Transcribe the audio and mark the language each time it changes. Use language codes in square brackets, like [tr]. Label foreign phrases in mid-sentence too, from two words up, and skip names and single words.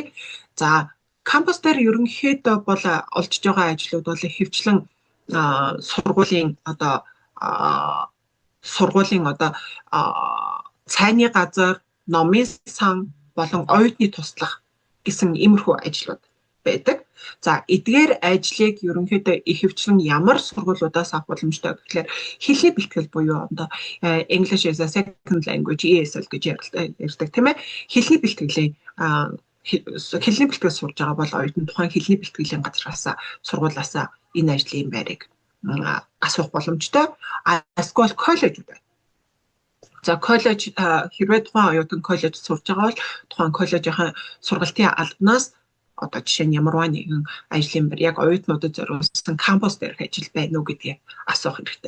[mn] За кампус дээр ерөнхийдөө бол олж байгаа ажлууд бол ихэвчлэн сургуулийн цайны газар, номын сан болон оюутны туслах гэсэн иймэрхүү ажлууд байдаг. За эдгээр ажлыг ерөнхийдөө ихэвчлэн ямар сургуулиудаас авах боломжтой гэхээр хэлний бэлтгэл буюу одоо [en] English as a second language ESL [mn] гэж ярьдаг тийм ээ. Хэлний бэлтгэл сурж байгаа бол оюутан тухайн хэлний бэлтгэлийн газраас сургуулиас энэ ажлын байрыг асуух боломжтой. Эсвэл коллеж байна. За коллеж хэрвээ тухайн оюутан коллеж сурж байгаа бол тухайн коллежийн сургалтын албанаас одоо жишээ нь ямарваа нэгэн ажлын байр яг оюутнуудад зориулсан кампус дээрх ажил байна уу гэдгийг асуух хэрэгтэй.